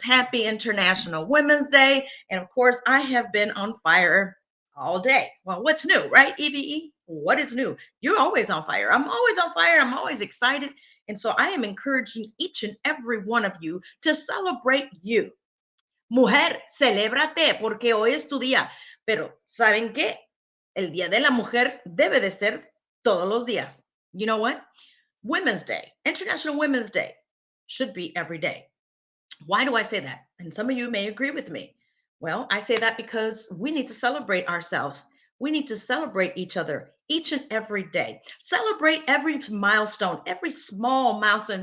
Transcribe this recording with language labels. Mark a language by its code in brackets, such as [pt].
[en] Happy International Women's Day. And of course, I have been on fire all day. Well, what's new, right? E.V.E. What is new? You're always on fire. I'm always on fire. I'm always excited. And so I am encouraging each and every one of you to celebrate you. [es] Mujer, celébrate porque hoy es tu día. Pero, ¿saben qué? El Día de la Mujer debe de ser todos los días. [en] You know what? Women's Day, International Women's Day, should be every day. Why do I say that? And some of you may agree with me. Well, I say that because we need to celebrate ourselves. We need to celebrate each other each and every day. Celebrate every milestone, every small milestone.